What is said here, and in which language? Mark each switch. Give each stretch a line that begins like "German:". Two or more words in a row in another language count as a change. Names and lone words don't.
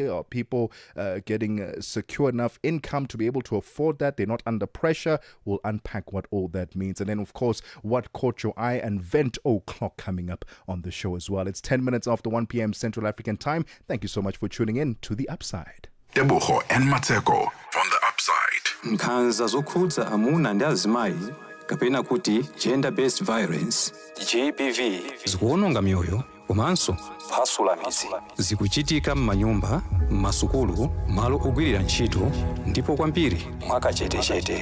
English: Or people getting secure enough income to be able to afford that? They're not under pressure. We'll unpack what all that means. And then, of course, what caught your eye, and Vent O'Clock coming up on the show as well. It's 10 minutes after 1 p.m. Central African Time. Thank you so much for tuning in to The Upside. Tebogo and Mmatsheko from The Upside.
Nyanja: Nkhanza zokhudza amuna ndi azimayi kapena kuti
English: gender-based violence,
Nyanja: GBV, zikuwononga mioyo komanso kuphwasula midzi. Zikuchitika m'manyumba, m'masukulu, malo ogwirira ntchito, ndipo kwambiri mwakachetechete.